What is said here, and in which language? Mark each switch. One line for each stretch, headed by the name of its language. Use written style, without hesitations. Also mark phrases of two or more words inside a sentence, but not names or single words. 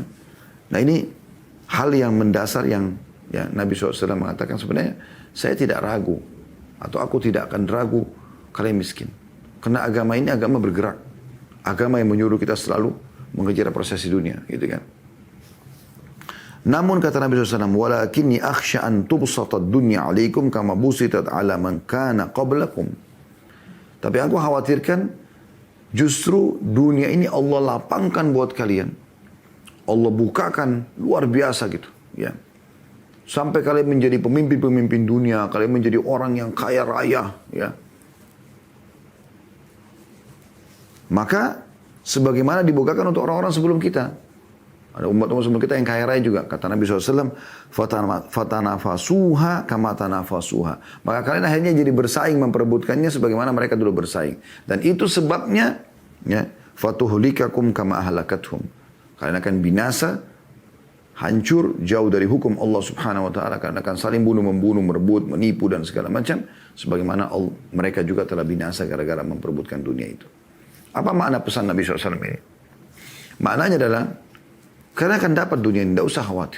Indonesian: Nah ini hal yang mendasar yang ya, Nabi SAW mengatakan sebenarnya saya tidak ragu atau aku tidak akan ragu kalian miskin. Karena agama ini agama bergerak. Agama yang menyuruh kita selalu mengejar prosesi dunia. Gitu kan. Namun kata Nabi SAW,
Arabic: ولكني أخشى أن تبسط الدنيا عليكم كما بسطت على من كان قبلكم.
Indonesian: Tapi aku khawatirkan justru dunia ini Allah lapangkan buat kalian. Allah bukakan luar biasa gitu. Ya. Sampai kalian menjadi pemimpin-pemimpin dunia, kalian menjadi orang yang kaya raya. Ya. Maka sebagaimana dibukakan untuk orang-orang sebelum kita. Ada umat-umat sebelum kita yang kaya raya juga. Kata Nabi SAW,
Arabic: فتنافسوها كما تنافسوها.
Indonesian: Maka kalian akhirnya jadi bersaing memperebutkannya sebagaimana mereka dulu bersaing. Dan itu sebabnya, ya,
Arabic: فتهلككم كما أهلكتهم.
Indonesian: Kalian akan binasa, hancur, jauh dari hukum
Arabic: الله سبحانه وتعالى.
Indonesian: Kalian akan saling bunuh-membunuh, merebut, menipu dan segala macam. Sebagaimana mereka juga telah binasa gara-gara memperebutkan dunia itu. Apa makna pesan Nabi SAW ini? Maknanya adalah kalian akan dapat dunia ini, tidak usah khawatir.